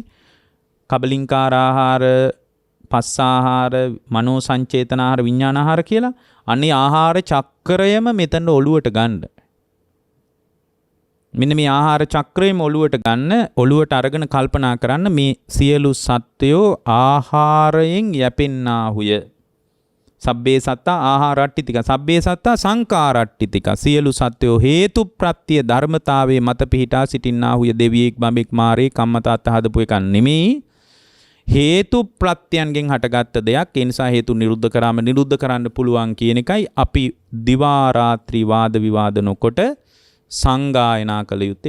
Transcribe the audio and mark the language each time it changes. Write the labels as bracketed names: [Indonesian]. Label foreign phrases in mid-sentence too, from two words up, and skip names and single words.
[Sinhala] කබලින්කාර ආහාර, පස්ස ආහාර, මනෝ සංචේතන ආහාර, විඥාන ආහාර කියලා. අනේ ආහාර චක්‍රයම මෙතන ඔළුවට ගන්න. මෙන්න මේ ආහාර චක්‍රයම ඔළුවට ගන්න, ඔළුවට අරගෙන කල්පනා කරන්න මේ සියලු සත්වයෝ ආහාරයෙන් යැපෙන්නාහුය. [Pali] සබ්බේ සත්තා ආහාරට්ටිතිකා සබ්බේ සත්තා සංඛාරට්ටිතිකා. [Sinhala] සියලු සත්වයෝ හේතු ප්‍රත්‍ය ධර්මතාවයේ මත පිහිටා සිටින්නාහුය. දෙවියෙක් බඹෙක් මාරේ කම්මතාත්ත හදපු එකක් නෙමෙයි. හේතු ප්‍රත්‍යයන්ගෙන් හටගත්ත දෙයක්. ඒ නිසා හේතු නිරුද්ධ කරාම නිරුද්ධ කරන්න පුළුවන් කියන එකයි අපි දිවා රාත්‍රී වාද විවාද නොකොට සංගායනා කළ යුත්තේ.